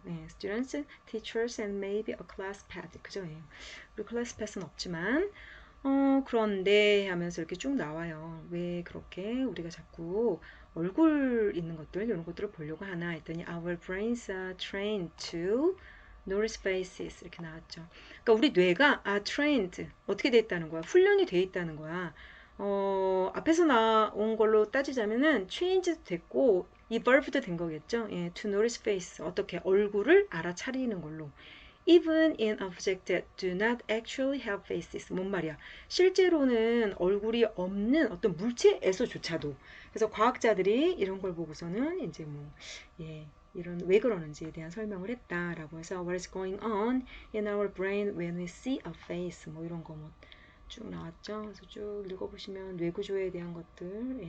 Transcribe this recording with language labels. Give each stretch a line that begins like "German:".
English: 예, students, teachers, and maybe a class pet.
Korean: 그죠? 예. 우리 class pet은 없지만 그런데 하면서 이렇게 쭉 나와요. 왜 그렇게 우리가 자꾸 얼굴 있는 것들 이런 것들을 보려고 하나 했더니
English: our brains are trained to notice faces
Korean: 이렇게 나왔죠. 그러니까 우리 뇌가 trained 어떻게 돼 있다는 거야? 훈련이 돼 있다는 거야. 앞에서 나온 걸로 따지자면은 change도 됐고 이 verb도 된 거겠죠. 예,
English: to notice face
Korean: 어떻게 얼굴을 알아차리는 걸로.
English: Even in objects that do not actually have faces.
Korean: 뭔 말이야? 실제로는 얼굴이 없는 어떤 물체에서조차도. 그래서 과학자들이 이런 걸 보고서는 이제 뭐, 예, 이런 왜 그러는지에 대한 설명을 했다라고 해서
English: What is going on in our brain when we see a face?
Korean: 뭐 이런 거 뭐 쭉 나왔죠. 그래서 쭉 읽어보시면 뇌구조에 대한 것들.